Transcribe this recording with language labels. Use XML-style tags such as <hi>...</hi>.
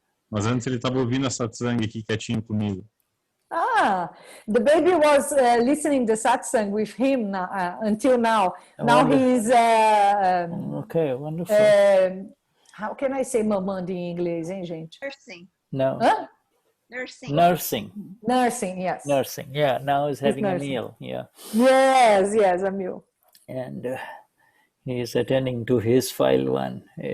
<pt>Mas antes ele tava ouvindo a Satsang aqui quietinho comigo.</pt> <en>The baby was listening to Satsang with him until now. Now he's... okay, wonderful. How can I say</en> <pt>mamando em inglês, hein, gente?</pt> <en>Nursing. No. Huh? Nursing, yes. Nursing, yeah. Now he's having a meal, yeah. Yes, a meal. And he is attending to his file one.</en>